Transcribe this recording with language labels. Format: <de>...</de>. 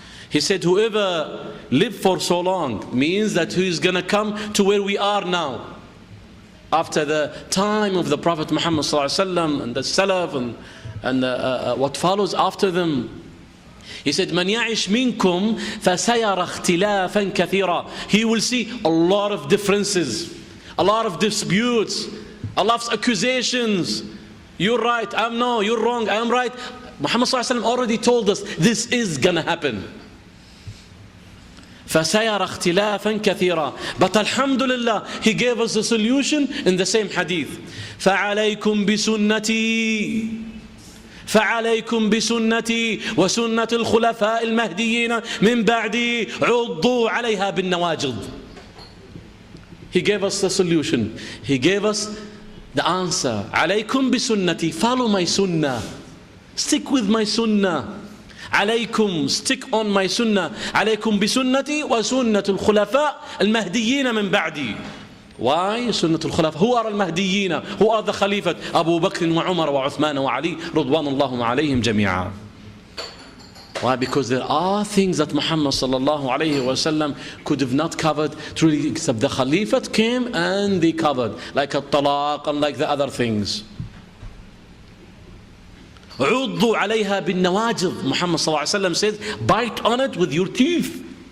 <en>He said, whoever lived for so long means that he is going to come to where we are now. After the time of the Prophet Muhammad sallallahu alaihi wasallam and the Salaf and what follows after them. He said,</en> <ar>من يعش منكم فسيرى اختلافا كثيرا.</ar> <en>He will see a lot of differences, a lot of disputes, a lot of accusations. You're right, I'm no, you're wrong, I'm right. Muhammad sallallahu alaihi wasallam already told us this is gonna happen.</en> <ar>فسيرى اختلافا كثيرا.</ar> <en>But alhamdulillah, he gave us the solution in the same hadith.</en> <ar>فعليكم بسنتي فعليكم بسنتي وسنة الخلفاء المهديين من بعدي عضوا عليها بالنواجذ.</ar> <en>He gave us the solution. He gave us the answer.</en> <ar>عليكم بسنتي,</ar> <en>follow my sunnah. Stick with my sunnah. عليكم, stick on my sunnah.</en> <ar>عليكم بسنتي وسنة الخلفاء المهديين من بعدي.</ar> <en>Why</en> <ar>سنة الخلفاء?</ar> <en>Who are المهديين? Who are the Khalifat?</en> <ar>Abu Bakr وعمر وعثمان وعلي رضوان الله عليهم جميعا.</ar> <en>Why? Because there are things that Muhammad sallallahu alayhi wasallam could have not covered truly, except the Khalifat came and they covered, like a talaq and like the other things.</en> <ar>عضوا عليها بالنواجذ.</ar> <en>Muhammad sallallahu alayhi wasallam says, bite on it with your teeth.</en>